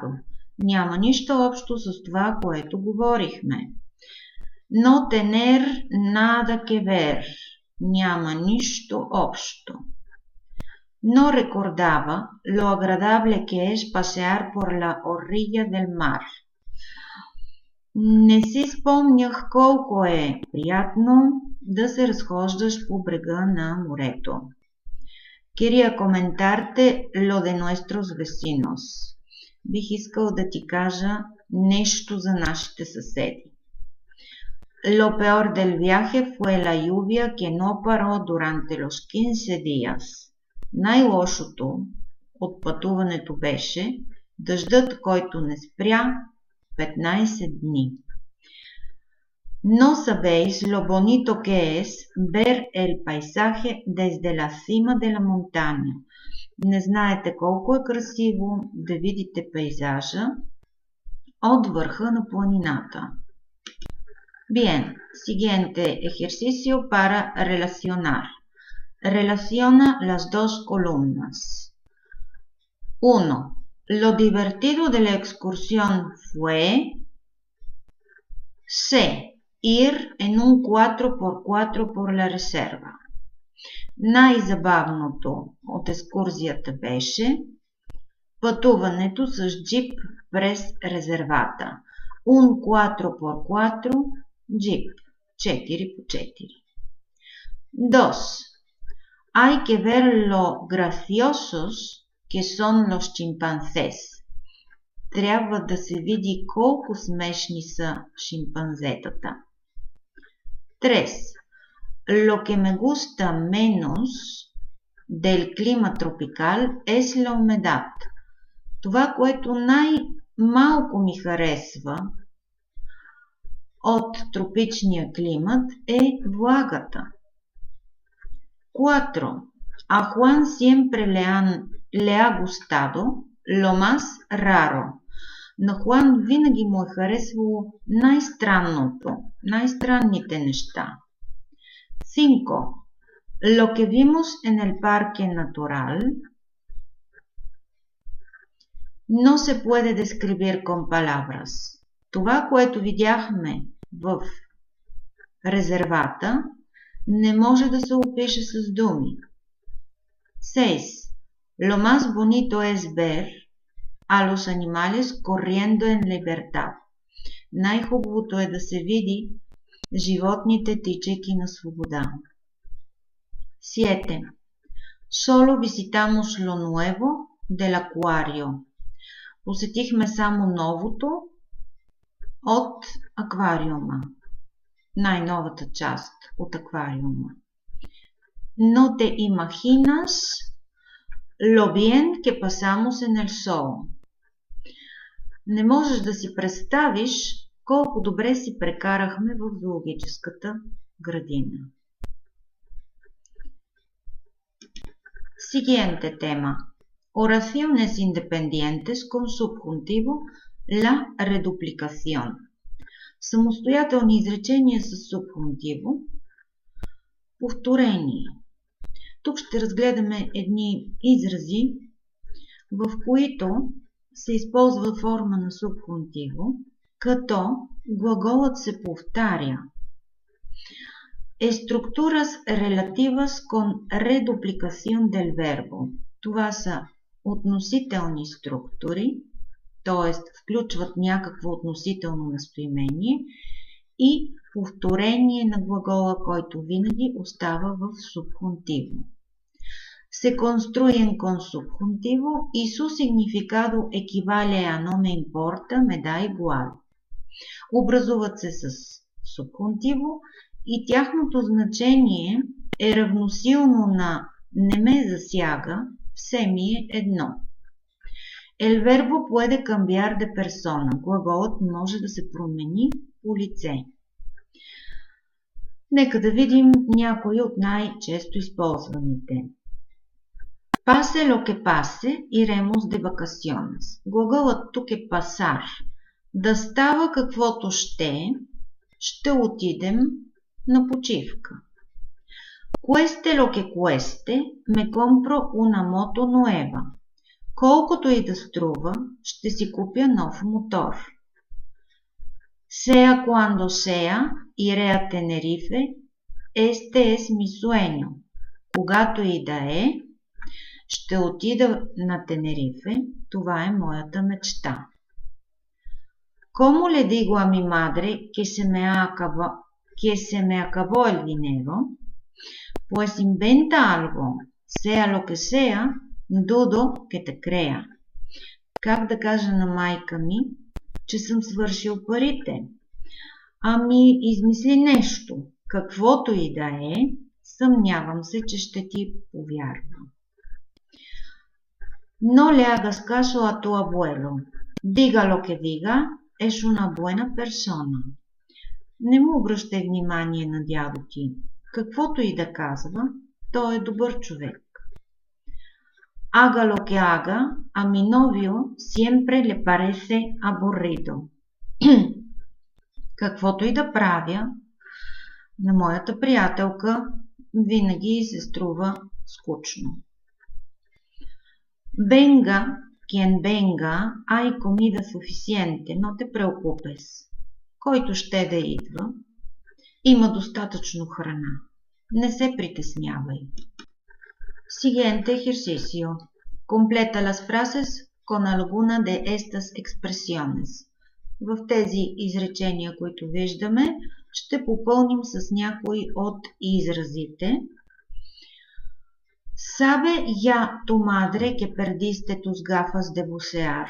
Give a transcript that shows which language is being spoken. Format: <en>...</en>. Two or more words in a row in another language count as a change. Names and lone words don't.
<bg>Няма нищо общо с това, което говорихме.</bg> <es>No tener nada que ver.</es> <bg>Няма нищо общо.</bg> <es>No recordaba lo agradable que es pasear por la orilla del mar.</es> <bg>Не си спомнях колко е приятно да се разхождаш по брега на морето.</bg> <es>Quería comentarte lo de nuestros vecinos.</es> <bg>Бих искал да ти кажа нещо за нашите съседи.</bg> <es>Lo peor del viaje fue la lluvia que no paró durante los 15 días.</es> <bg>Най-лошото от пътуването беше дъждът, който не спря 15 дни.</bg> <es>No sabéis lo bonito que es ver el paisaje desde la cima de la montaña.</es> <bg>Не знаете колко е красиво да видите пейзажа от върха на планината.</bg> <es>Bien, siguiente ejercicio para relacionar. Relaciona las dos columnas. 1. Lo divertido de la excursión fue C. Ir en un 4x4 por la reserva.</es> <bg>Най-забавното от екскурзията беше пътуването с джип през резервата. Un 4x4 джип. 4x4. 2.</bg> <es>Hay que ver lo graciosos que son los chimpancés.</es> <bg>Трябва да се види колко смешни са шимпанзетата. 3.</bg> <es>Lo que me gusta menos del clima tropical es la humedad.</es> <bg>Това, което най-малко ми харесва от тропичния климат е влагата. 4.</bg> <es>A Juan siempre le ha gustado lo más raro.</es> <bg>На Хуан винаги му е харесвало най-странното, най-странните неща. 5.</bg> <es>Lo que vimos en el parque natural no se puede describir con palabras.</es> <bg>Това, което видяхме в резервата, не може да се опише с думи. 6.</bg> <es>Lo más bonito es ver a los animales corriendo en libertad.</es> <bg>Най-хубавото е да се види животните тичайки на свобода. 7.</bg> <es>Solo visitamos lo nuevo del acuario.</es> <bg>Посетихме само новото от аквариума. Най-новата част от аквариума.</bg> <es>No te imaginas lo bien que pasamos en el zoo.</es> <bg>Не можеш да си представиш колко добре си прекарахме в зоологическата градина.</bg> <es>Siguiente tema. Oraciones independientes con subjuntivo la reduplicación.</es> <bg>Самостоятелни изречения с субхунтиво. Повторение. Тук ще разгледаме едни изрази, в които се използва форма на субхунтиво, като глаголът се повтаря.</bg> <es>Estructuras relativas con reduplicación del verbo.</es> <bg>Това са относителни структури, т.е. включват някакво относително местоимение и повторение на глагола, който винаги остава в субхунтиво.</bg> <es>se construyen con subjuntivo y su significado equivale a no me importa, me da igual.</es> <bg>Образуват се с субхунтиво и тяхното значение е равносилно на не ме засяга, все ми е едно.</bg> <es>El verbo puede cambiar de persona.</es> <bg>Глаголът може да се промени по лице. Нека да видим някои от най-често използваните.</bg> <es>Pase lo que pase, iremos de vacaciones.</es> <bg>Глаголът тук е pasar. Да става каквото ще отидем на почивка.</bg> <es>Cueste lo que cueste, me compro una moto nueva.</es> <bg>Колкото и да струва, ще си купя нов мотор.</bg> <es>Sea cuando sea, iré a Tenerife. Este es mi sueño.</es> <bg>Когато и да е, ще отида на Тенерифе. Това е моята мечта.</bg> <es>¿Cómo le digo a mi madre que se me acabó el dinero? Pues inventa algo, sea lo que sea, dudo que te crea.</es> <bg>Как да кажа на майка ми, че съм свършил парите? Ами, измисли нещо, каквото и да е, съмнявам се, че ще ти повярва.</bg> <es>No le hagas caso a tu abuelo. Diga lo que diga, es una buena persona.</es> <bg>Не му обръщай внимание на дядо ти. Каквото и да казва, той е добър човек.</bg> <es>Haga lo que haga, a mi novio siempre le parece aburrido.</es> <bg>Каквото и да правя, на моята приятелка винаги се струва скучно.</bg> <es>Venga, quien venga, hay comida suficiente, no te preocupes.</es> <bg>Който ще да идва, има достатъчно храна. Не се притеснявай.</bg> <es>Siguiente ejercicio. Completa las frases con alguna de estas expresiones.</es> <bg>В тези изречения, които виждаме, ще попълним с някои от изразите.</bg> <es>¿Sabe ya tu madre que perdiste tus gafas de bucear?</es>